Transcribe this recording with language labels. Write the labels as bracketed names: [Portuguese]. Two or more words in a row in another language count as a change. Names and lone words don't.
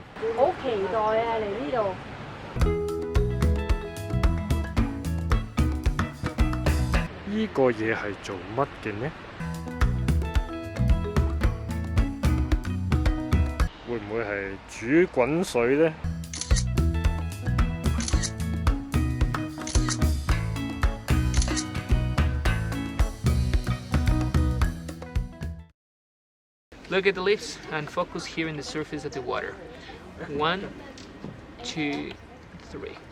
[Cantonese] 好期待啊！嚟呢度。呢個嘢係做乜嘅呢？會唔會係煮滾水呢？ [English] Look at the leaves and focus here in the surface of the water. 1, 2, 3.